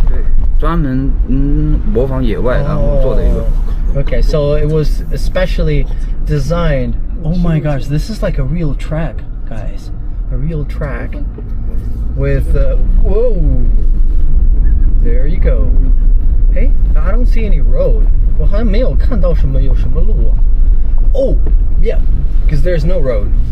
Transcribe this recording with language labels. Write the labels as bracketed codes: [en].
[zh] 对专门模仿野外然后做的一个。 [en] Okay, so it was especially designed. Oh my gosh, this is like a real track, guys. A real track with whoa. There you go. Hey, I don't see any road. [zh] 我好像没有看到有什么路啊。 [en] Oh, yeah, because there's no road.